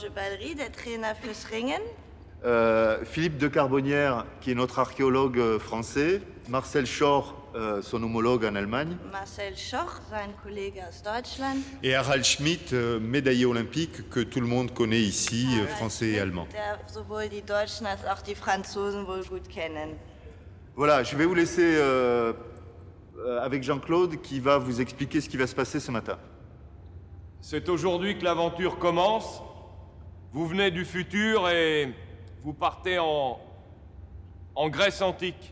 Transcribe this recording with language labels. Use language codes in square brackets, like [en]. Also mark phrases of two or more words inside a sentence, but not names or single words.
[fr] Philippe de Carbonnières, qui est notre archéologue français. Marcel Schorr, son homologue en Allemagne. [de] Marcel Schorr, sein Kollege aus Deutschland. [fr] Et Harald Schmidt, médaillé olympique, que tout le monde connaît ici, français et allemand. [de] Der sowohl die Deutschen als auch die Franzosen wohl gut kennen. [fr] Voilà, je vais vous laisser avec Jean-Claude qui va vous expliquer ce qui va se passer ce matin. C'est aujourd'hui que l'aventure commence. Vous venez du futur et vous partez en Grèce antique.